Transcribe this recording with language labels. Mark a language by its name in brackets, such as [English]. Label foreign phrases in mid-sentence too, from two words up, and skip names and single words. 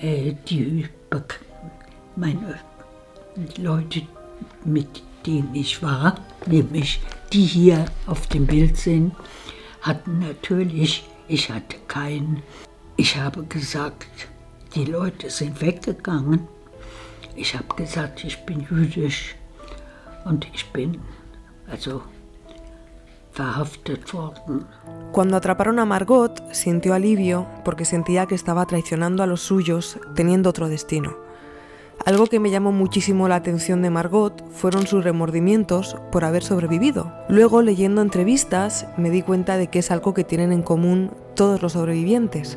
[German] Meine Leute, mit denen ich war, nämlich die hier auf dem Bild sind, hatten natürlich, ich hatte keinen. Ich habe gesagt, die Leute sind weggegangen. Ich habe gesagt, ich bin jüdisch und ich bin verhaftet worden. [Spanish] Cuando atraparon a Margot, sintió alivio porque sentía que estaba traicionando a los suyos, teniendo otro destino. Algo que me llamó muchísimo la atención de Margot fueron sus remordimientos por haber sobrevivido. Luego, leyendo entrevistas, me di cuenta de que es algo que tienen en común todos los sobrevivientes.